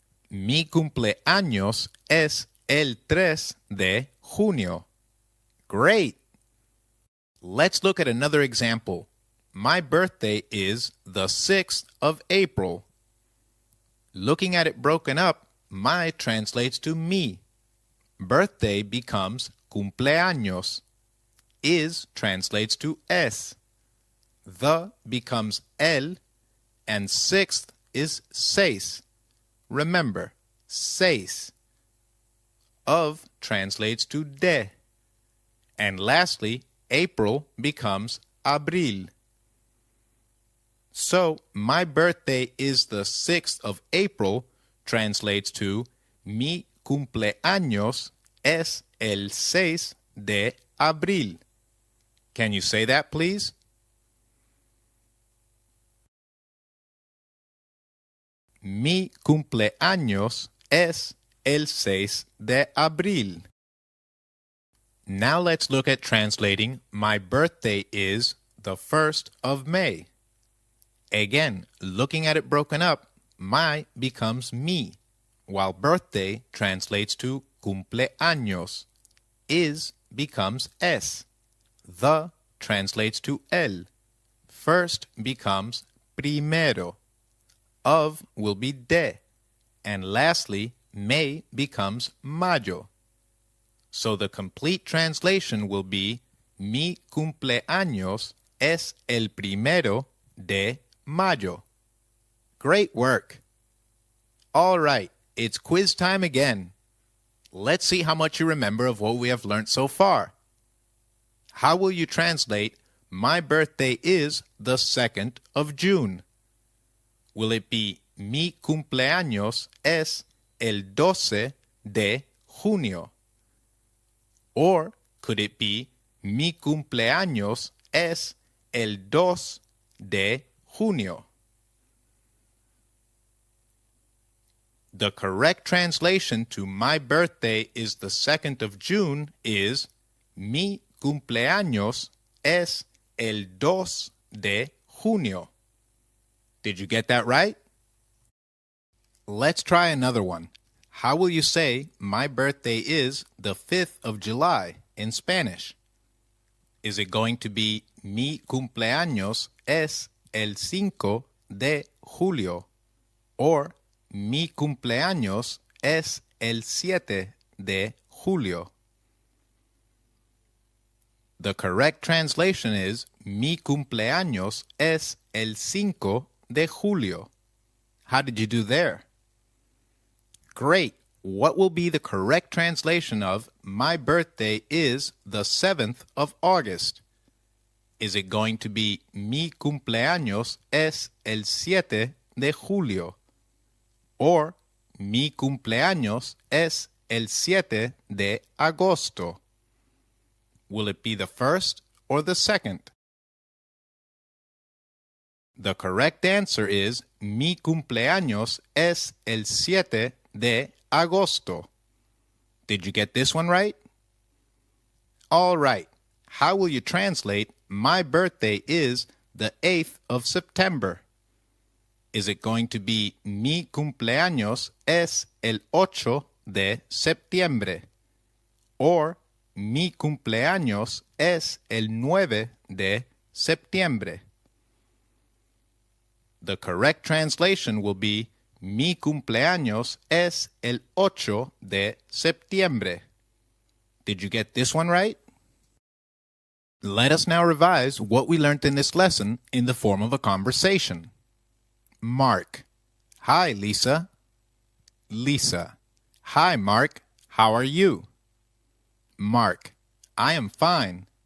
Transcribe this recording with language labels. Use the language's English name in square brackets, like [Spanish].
[Spanish] Mi cumpleaños es el 3 de junio. [English] Great! Let's look at another example. My birthday is the 6th of April. Looking at it broken up, my translates to mi. Birthday becomes cumpleaños. Is translates to es. The becomes el, and 6th is seis. Remember, seis. Of translates to de. And lastly, April becomes abril. So, my birthday is the 6th of April translates to [Spanish] mi cumpleaños es el 6 de abril. [English] Can you say that, please? [Spanish] Mi cumpleaños es el 6 de abril. [English] Now let's look at translating my birthday is the 1st of May. Again, looking at it broken up, my becomes mi, while birthday translates to cumpleaños. Is becomes es. The translates to el. First becomes primero. Of will be de. And lastly, May becomes mayo. So the complete translation will be [Spanish] mi cumpleaños es el primero de mayo. [English] Great work! All right, it's quiz time again. Let's see how much you remember of what we have learned so far. How will you translate my birthday is the 2nd of June? Will it be [Spanish] mi cumpleaños es el 12 de junio? [English] Or could it be [Spanish] mi cumpleaños es el 2 de junio? [English] The correct translation to my birthday is the 2nd of June is [Spanish] mi cumpleaños es el 2 de junio. [English] Did you get that right? Let's try another one. How will you say my birthday is the 5th of July in Spanish? Is it going to be [Spanish] mi cumpleaños es el 5 de julio or mi cumpleaños es el 7 de julio? [English] The correct translation is [Spanish] mi cumpleaños es el 5 de julio. [English] How did you do there? Great. What will be the correct translation of my birthday is the 7th of August? Is it going to be [Spanish] mi cumpleaños es el 7 de julio or mi cumpleaños es el 7 de agosto? [English] Will it be the first or the second? The correct answer is [Spanish] mi cumpleaños es el 7 de agosto. [English] Did you get this one right? All right. How will you translate my birthday is the 8th of September? Is it going to be [Spanish] mi cumpleaños es el 8 de septiembre or mi cumpleaños es el 9 de septiembre? [English] The correct translation will be [Spanish] mi cumpleaños es el 8 de septiembre. [English] Did you get this one right? Let us now revise what we learned in this lesson in the form of a conversation. Mark. Hi, Lisa. Lisa. Hi, Mark. How are you? Mark. I am fine.